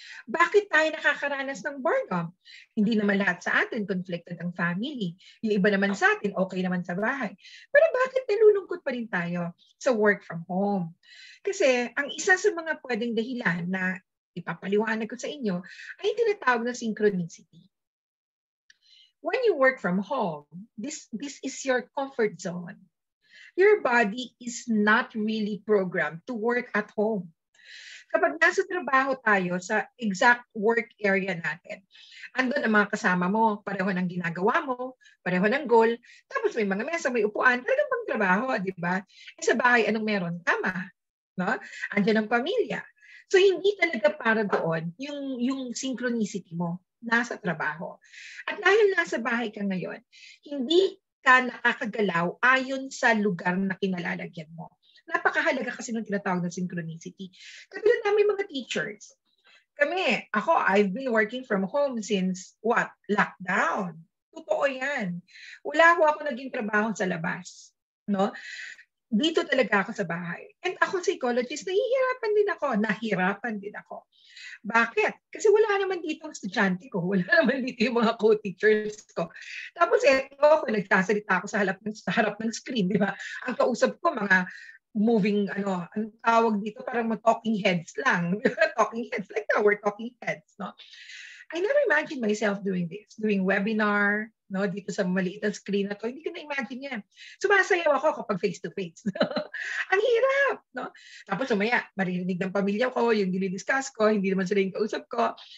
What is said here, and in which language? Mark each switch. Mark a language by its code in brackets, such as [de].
[tl] Bakit tayo nakakaranas ng boredom? Hindi naman lahat sa atin conflicted ang family. Yung iba naman sa atin, okay naman sa bahay. Pero bakit nalulungkot pa rin tayo sa work from home? Kasi ang isa sa mga pwedeng dahilan na ipapaliwanag ko sa inyo ay tinatawag na synchronicity. [en] When you work from home, this is your comfort zone. Your body is not really programmed to work at home. [tl] Kapag nasa trabaho tayo sa exact work area natin, andun ang mga kasama mo, pareho ng ginagawa mo, pareho ng goal, tapos may mga mesa, may upuan, talagang pang trabaho, di ba? Sa bahay, anong meron? Tama. No? Andiyan ang pamilya. So, hindi talaga para doon yung synchronicity mo nasa trabaho. At dahil nasa bahay ka ngayon, hindi ka nakakagalaw ayon sa lugar na kinalalagyan mo. Napakahalaga kasi ng tinatawag na synchronicity. Katulad namin mga teachers. [en] I've been working from home since lockdown. [tl] Totoo yan. Wala ako naging trabaho sa labas. No? Dito talaga ako sa bahay. And ako, psychologist, nahihirapan din ako. Bakit? Kasi wala naman dito ang estudyante ko. Wala naman dito yung mga co-teachers ko. Tapos ako, nagsasalita ako sa harap ng screen, di ba? Ang kausap ko, mga moving, ang tawag dito, parang talking heads lang. [en] Talking heads, like now, we're talking heads, no? I never imagined myself doing this, doing webinar, [tl] no, dito sa maliit na screen na to. Hindi ko na-imagine yan. Sumasayaw ako kapag face-to-face. Ang hirap, no? Tapos umaya, maririnig ng pamilya ko, yung dinidiscuss ko, hindi naman sila yung kausap ko.